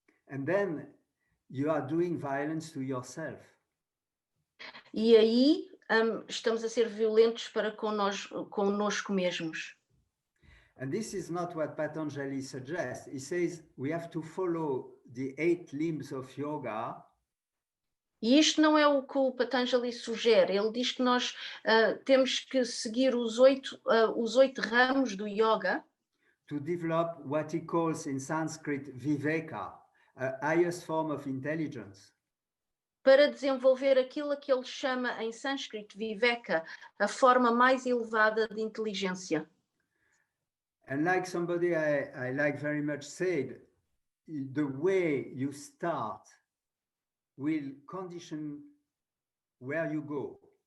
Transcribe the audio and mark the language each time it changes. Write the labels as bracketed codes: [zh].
[en] And then you are doing violence to yourself. [pt] E aí estamos a ser violentos para connosco mesmos. [en] And this is not what Patanjali suggests. He says we have to follow the 8 limbs of yoga. [pt] E isto não é o que o Patanjali sugere. Ele diz que nós temos que seguir os oito ramos do yoga. [en] To develop what he calls in Sanskrit viveka, a highest form of intelligence. [pt] Para desenvolver aquilo que ele chama em sânscrito viveka, a forma mais elevada de inteligência. [en] And like somebody I like very much said, the way you start will condition where you go.